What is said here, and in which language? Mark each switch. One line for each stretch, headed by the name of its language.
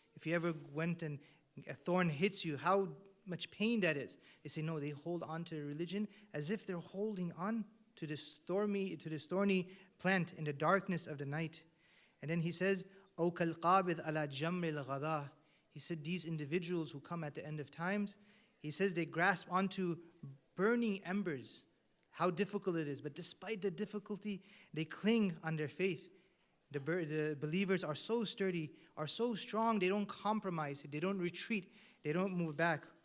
English: If you ever went and a thorn hits you, how much pain that is. They say, no, they hold on to religion as if they're holding on to this thorny plant in the darkness of the night. And then he says,
Arabic: أَوْ كَالْقَابِضْ عَلَى جَمْرِ الْغَدَاءِ.
English: He said, these individuals who come at the end of times, he says they grasp onto burning embers. How difficult it is. But despite the difficulty, they cling on their faith. The believers are so sturdy, are so strong, they don't compromise, they don't retreat, they don't move back.